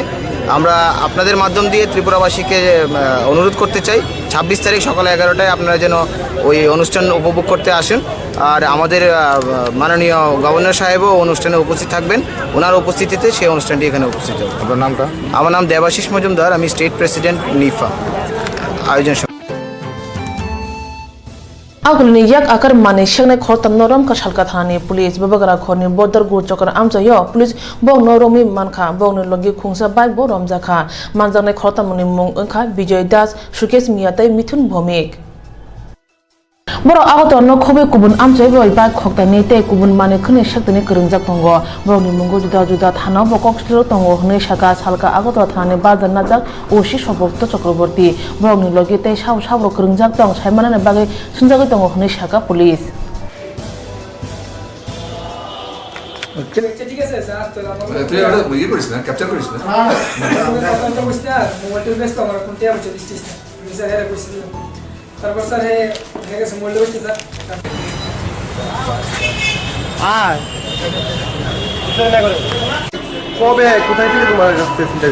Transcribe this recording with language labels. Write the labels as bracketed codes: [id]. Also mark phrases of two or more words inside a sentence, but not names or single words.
[bn] আমরা আপনাদের মাধ্যম দিয়ে ত্রিপুরাবাসীকে অনুরোধ করতে চাই 26 তারিখ সকাল 11টায় আপনারা যেন ওই অনুষ্ঠান উপভোগ করতে আসেন। আর আমাদের মাননীয় গভর্নর সাহেবও অনুষ্ঠানে উপস্থিত থাকবেন। ওনার উপস্থিতিতে সেই অনুষ্ঠানটি এখানে উপস্থিত হবে। আপনার নামটা? আমার নাম দেবাশিস মজুমদার, আমি [en] state president [bn] নিফা আয়োজন। [trp] आगुलनि याक आकर माने शेंगने खरतम नरम का शालका थाने पुलिस बबगरा खरनि बदर गु चकर आमजायो पुलिस बौ नरमि मानखा बौनो लगी खुंसा बाइक बौ रमजाखा मानजांने खरतमनि मुं ओंखा विजय दास सुकेश मियातै मिथुन भौमिक बरो आगत न खबे कुबुन आमजाय बय बाइक खक्तानि ते कुबुन माने खने शक्तनि करंजाक दंगो बौनि मुंगो जुदा जुदा थाना बकक स्थिर दंगो हने शाखा सालका आगत थाने बाजार नाजाक ओसि सबक्त चक्रवर्ती बौनि लगे ते साव सावरो करंजाक दं सायमानाने बागे सुनजागै दंगो हने शाखा पुलिस [bn] ঠিক আছে স্যার তুই এটা ইয়ে করিস না, ক্যাপচার করিস না। মোবাইলটা ব্যস্ত আমার কোনটা আমি চলিস না স্যার এর কইছি। তারপর স্যার হে গেছে মোবাইলটা হচ্ছে স্যার কবে কোথায় থেকে তোমার কাছ থেকে ফোনটা?